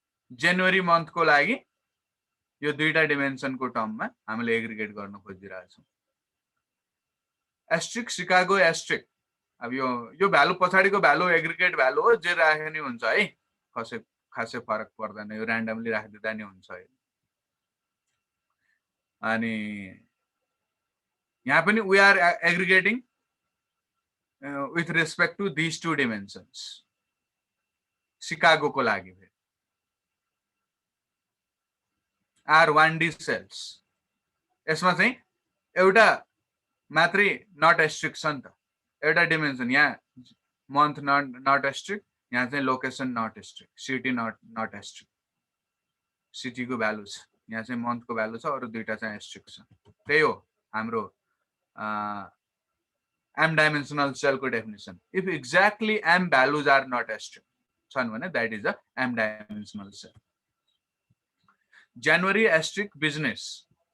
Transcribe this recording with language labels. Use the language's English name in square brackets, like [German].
[Nepali] जनवरी मन्थको लागि यो दुईटा डिमेन्सनको टर्ममा हामीले एग्रिगेट गर्न खोजिरहेका छौँ। एस्ट्रिक शिकागो एस्ट्रिक, अब यो भ्यालु पछाडिको भ्यालु एग्रिगेट भ्यालु हो, जे राखे नि हुन्छ है, खासै फरक पर्दैन, यो र्यान्डमली राखिदिँदा नि हुन्छ है। अनि यहाँ पनि [English] we are aggregating with respect to these two dimensions. Chicago [Nepali] को लागि [English] are 1D cells. [Nepali] यसमा चाहिँ एउटा मात्रै नट एस्ट्रिक छ नि त, एउटा डिमेन्सन, यहाँ मन्थ नट एस्ट्रिक, यहाँ चाहिँ location not asterisk, city not asterisk, city को भ्यालु छ, यहाँ चाहिँ मन्थ को भ्यालु छ, अरु दुईटा चाहिँ एस्ट्रिक छ। त्यही हो हाम्रो [English] m dimensional cell [Nepali] को definition. [English] If exactly m values are not asterisk, that is a m dimensional cell. January asterisk business.